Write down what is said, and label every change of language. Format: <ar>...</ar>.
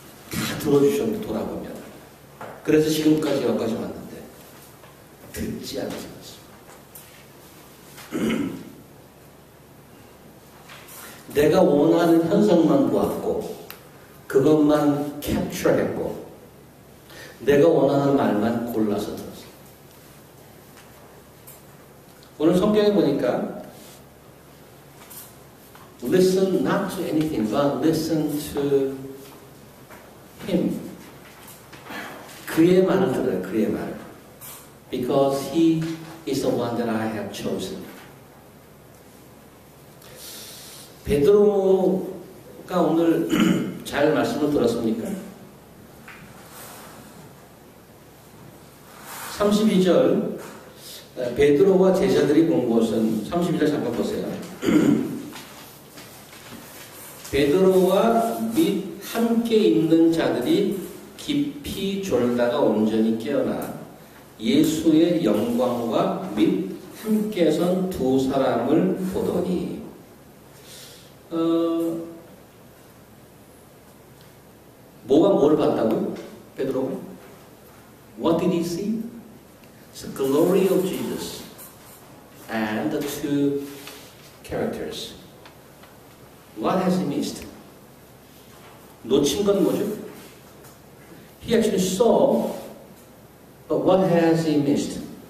<ko>다 들어주셨는데 돌아보면. 그래서 지금까지 여기까지 왔는데 듣지 않으셨어요. 내가 원하는 현상만 보았고 그것만 캡처했고 내가 원하는 말만 골라서 들었어요. 오늘 성경에 보니까</ko> <en>Listen not to anything but listen to Him.</en> <ko>그의 말을 들어요. 그의 말.</ko> <en>Because He is the one that I have chosen.</en> <ko>베드로가 오늘 잘 말씀을 들었습니까? 32절 베드로와 제자들이 본 것은 32절 잠깐 보세요. 베드로와 및 함께 있는 자들이 깊이 졸다가 온전히 깨어나 예수의 영광과 및 함께 선 두 사람을 보더니 뭐가 뭘 봤다고요?</ko> <en>베드로가? What did he see? The glory of Jesus and the two characters. What has he missed?</en> <ko>놓친 건 뭐죠?</ko> <en>He actually saw, but what has he missed?</en>